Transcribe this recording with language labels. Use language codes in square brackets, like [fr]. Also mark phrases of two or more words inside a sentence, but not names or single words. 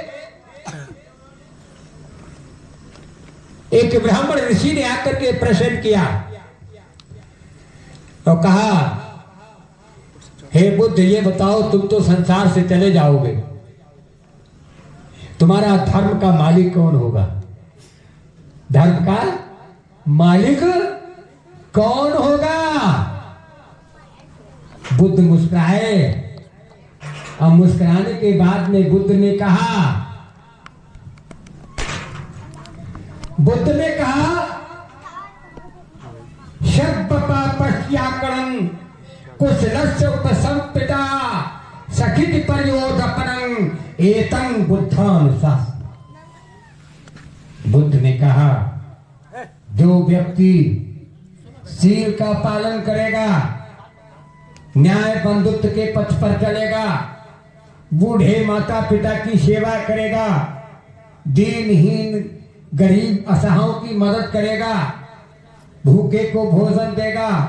[hi] एक ब्राह्मण ऋषि ने आकर के प्रश्न किया तो कहा, हे बुद्ध ये बताओ, तुम तो संसार से चले जाओगे, तुम्हारा धर्म का मालिक कौन होगा? धर्म का मालिक कौन होगा? बुद्ध मुस्कुराए और मुस्कुराने के बाद में बुद्ध ने कहा [pi] पश्याकरण कुशलस्य उपसंपिता सखित परियोदपनं एतं बुद्धानुशासन। [hi] बुद्ध ने कहा, जो व्यक्ति शील का पालन करेगा, न्याय बंधुत्व के पथ पर चलेगा, बूढ़े माता पिता की सेवा करेगा, दीनहीन गरीब असहायों की मदद करेगा, भूखे को भोजन देगा,